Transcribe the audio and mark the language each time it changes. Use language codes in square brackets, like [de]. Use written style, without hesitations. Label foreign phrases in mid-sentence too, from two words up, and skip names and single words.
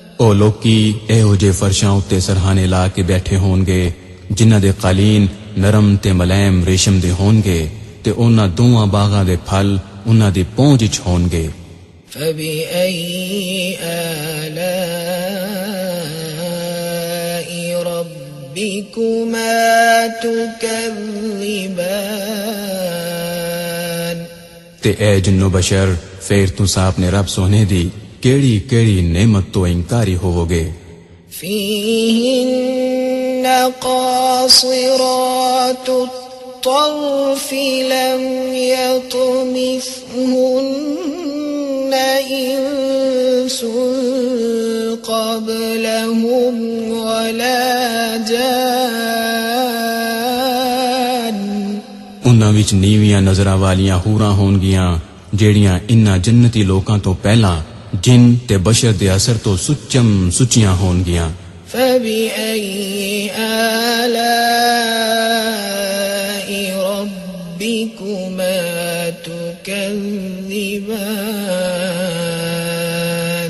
[pa] وہ لوکی ਇਹੋ ਜਿਹੇ ਫਰਸ਼ਾਂ ਉੱਤੇ ਸਰਹਾਨੇ ਲਾ ਕੇ ਬੈਠੇ ਹੋਣਗੇ ਜਿਨ੍ਹਾਂ ਦੇ ਕਾਲੀਨ ਨਰਮ ਤੇ ਮਲੈਮ ਰੇਸ਼ਮ ਦੇ ਹੋਣਗੇ ਤੇ ਉਹਨਾਂ ਦੋਵਾਂ ਬਾਗਾਂ ਦੇ ਫਲ ਉਹਨਾਂ ਦੀ ਪਹੁੰਚ ਵਿੱਚ ਹੋਣਗੇ [ar] فبأي آلاء ربكما تكذبان [pa] تے اے جنو بشر پھر تساں اپنے رب سونے دی کیڑی کیڑی نعمت تو انکاری ہوو گے [ar] فيهن قاصرات الطرف لم يطمثهن إنس قبلهم ولا جان [pa] انہاں وچ نیویاں نظراں والیاں حوراں ہونگیاں جیڑیاں انہاں جنتی لوکاں تو پہلاں جن تے بشر دے اثر تو سچم سچیاں ہونگیاں [ar] فبأي آلاء ربكما تكذبان